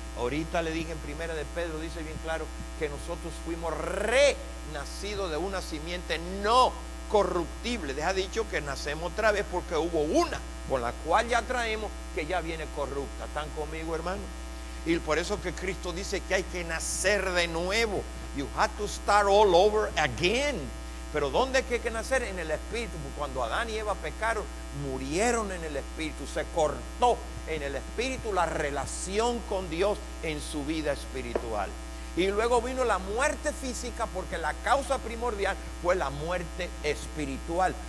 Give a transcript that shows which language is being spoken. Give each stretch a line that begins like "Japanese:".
Spanish: Ahorita le dije en Primera de Pedro, dice bien claro, que nosotros fuimos renacidos de una simiente no corruptible. Deja dicho que nacemos otra vez porque hubo una con la cual ya traemos que ya viene corrupta. ¿Están conmigo, hermano? Y por eso que Cristo dice que hay que nacer de nuevo.
English: You have to start all over again.
Spanish: Pero ¿dónde hay que nacer? En el Espíritu. Cuando Adán y Eva pecaron, murieron en el Espíritu. Se cortó en el Espíritu la relación con Dios en su vida espiritual. Y luego vino la muerte física porque la causa primordial fue la muerte espiritual.